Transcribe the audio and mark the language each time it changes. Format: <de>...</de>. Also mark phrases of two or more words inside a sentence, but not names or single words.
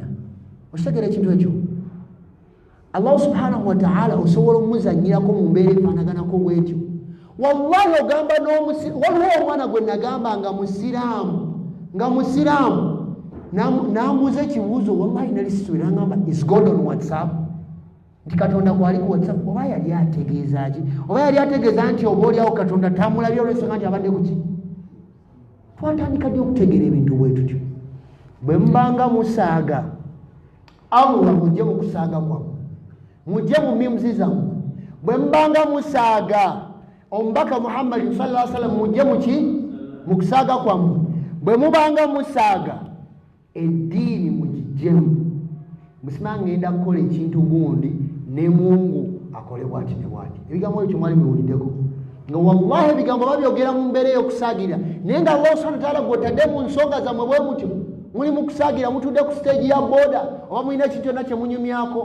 <lg>Okitegera ekintu ekyo?</lg> <ar>الله سبحانه وتعالى</ar> <lg>osobola omuzannyirako mu mbeera efaanaganako bwetyo. Wallahi ogamba waliwo omwana gwe nagamba nga musiraamu n'ambuuza ekibuuzo, wallahi nali situire, n'agamba</lg> <en>is God on WhatsApp?</en> <lg>Nti Katonda gwali ku WhatsApp. Oba yali ategeeza ki? Oba yali ategeeza nti oba oliawo Katonda tamulabye olw'ensonga nti abadde ku ki? Twatandika ddi okutegeera ebintu bwe tutyo. Bwe mbanga musaaga Allah, mujje mu kusaaga kwammwe, mujje mu mimuzi zammwe. Bwe mbanga musaaga omubaka Muhammad</lg> <ar>صلى الله عليه وسلم,</ar> <lg>mujje mu ki? Mu kusaaga kwammwe. Bwe mubanga musaaga eddiini mugijjemu. Musimanga ngenda kukola ekintu gundi ne Mungu akole bwati ne bwati. Ebigambo ebyo mwali muwuliddeko nga wallahi ebigambo babyogera mu mbeera ey'okusaagira, naye nga</lg> <ar>الله سبحانه وتعالى</ar> <lg>gw'otadde mu nsonga zammwe bwe mutyo, muli mu kusaagira, mutudde ku stage ya boda oba mulina ekintu kyonna kye munyumyako.</lg>